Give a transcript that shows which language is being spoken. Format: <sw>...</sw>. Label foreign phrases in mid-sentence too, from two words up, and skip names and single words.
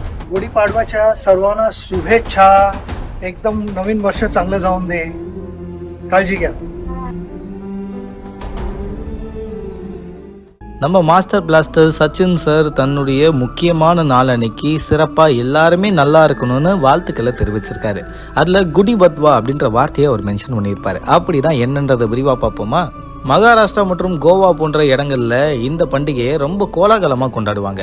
<mr>गुढीपाडव्याच्या सर्वांना शुभेच्छा. एकदम नवीन वर्ष चांगलं जाऊन दे. काळजी घ्या.</mr> <ta>நம்ம மாஸ்டர் பிளாஸ்டர் சச்சின் சார் தன்னுடைய முக்கியமான நாள் அன்னைக்கு சிறப்பாக எல்லாருமே நல்லா இருக்கணும்னு வாழ்த்துக்களை தெரிவிச்சிருக்காரு. அதில் குடி பத்வா அப்படின்ற வார்த்தையை அவர் மென்ஷன் பண்ணியிருப்பாரு. அப்படி தான் என்னன்றதை விரிவாக பார்ப்போமா? மகாராஷ்டிரா மற்றும் கோவா போன்ற இடங்கள்ல இந்த பண்டிகையை ரொம்ப கோலாகலமாக கொண்டாடுவாங்க.</ta>